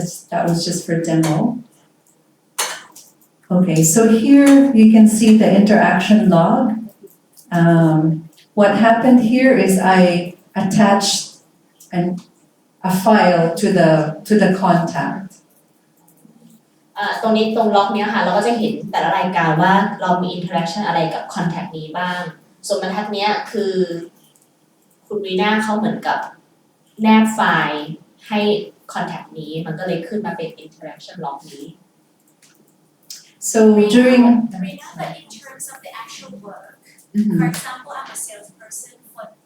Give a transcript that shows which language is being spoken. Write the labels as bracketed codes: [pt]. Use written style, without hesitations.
[en] That was just for demo. Okay, so here you can see the interaction log. What happened here is I attached a file to the contact. [th] ตรงนี้ตรงล็อกเนี้ยค่ะเราก็จะเห็นแต่ละรายการว่าเรามี interaction อะไรกับ contact นี้บ้างส่วนบรรทัดเนี้ยคือคุณวีน่าเขาเหมือนกับแนบไฟล์ให้ contact นี้มันก็เลยขึ้นมาเป็น interaction log นี้ [en] So during Rina, but in terms of the actual work, for example, I'm a salesperson for